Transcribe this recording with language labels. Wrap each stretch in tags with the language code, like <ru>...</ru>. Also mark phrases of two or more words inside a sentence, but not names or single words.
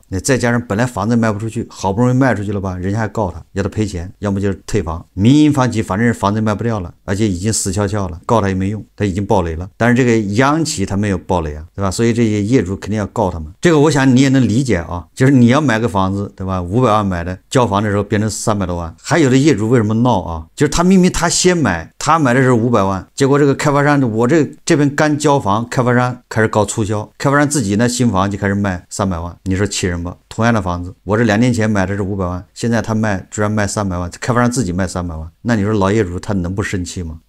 <zh>你再加上本來房子賣不出去，好不容易賣出去了吧，人家還告他，要他賠錢，要麼就是退房。民營房企反正房子賣不掉了，而且已經死翹翹了，告他也沒用，他已經爆雷了。但是這個央企他沒有爆雷啊，对吧？所以這些業主肯定要告他們。這個我想你也能理解啊，就是你要買個房子，對吧？500萬買的，交房的時候變成300多萬。還有的業主為什麼鬧啊？就是他明明他先買，他買的是500万，結果這個開發商我這邊剛交房，開發商開始搞促銷，開發商自己呢新房就開始賣300萬，你說氣人吧？同樣的房子，我這2年前買的是500萬，現在他賣居然賣300萬，開發商自己賣300萬，那你說老業主他能不生氣嗎？</zh>